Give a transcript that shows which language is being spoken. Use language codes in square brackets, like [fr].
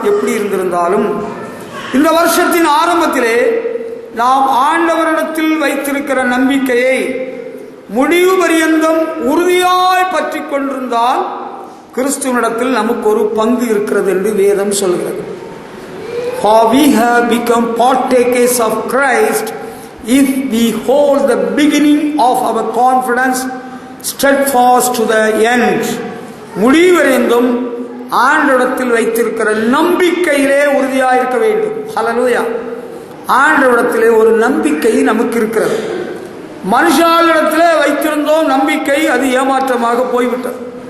[ta] எப்படி இருந்திருந்தாலும் இந்த வருஷத்தின் ஆரம்பத்திலே நாம் ஆண்டவரிடத்தில் வைத்திருக்கிற நம்பிக்கையை முடிவு பரியந்தம் உறுதியாய் பற்றி கொண்டிருந்தால் கிறிஸ்துவனிடத்தில் நமக்கு ஒரு பங்கு இருக்கிறது என்று வேதம் சொல்கிறது. [en] For we have become partakers of Christ if we hold the beginning of our confidence steadfast to the end. [ta] முடிவடைந்தும் ஆண்டவரிடத்தில் வைத்திருக்கிற நம்பிக்கையிலே உறுதியாக இருக்க வேண்டும். ஹல்லேலூயா. ஆண்டவரிடத்திலே ஒரு நம்பிக்கை நமக்கு இருக்கிறது. மனுஷாளிடத்திலே வைத்திருந்தோம் நம்பிக்கை, அது ஏமாற்றமாக போய்விட்டது.